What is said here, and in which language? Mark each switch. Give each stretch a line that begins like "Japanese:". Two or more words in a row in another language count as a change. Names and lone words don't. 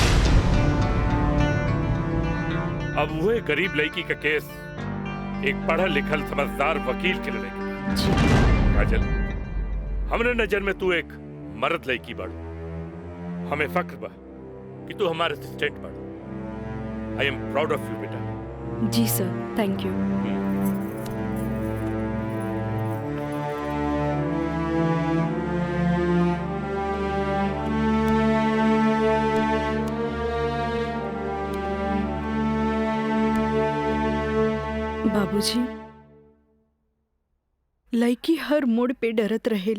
Bhojpuri: अब वही गरीब लड़की का केस एक पढ़ल लिखल समझदार वकील के लड़ेगी। काजल, हमरे नजर में तू एक मर्द लड़की बढ़। हमें फक्र बा कि तू हमारे असिस्टेंट बढ़।
English: I am proud of you बेटा। जी sir, thank you.
Bhojpuri: बाबूजी, लड़की हर मोड़ पे डरत रहेली।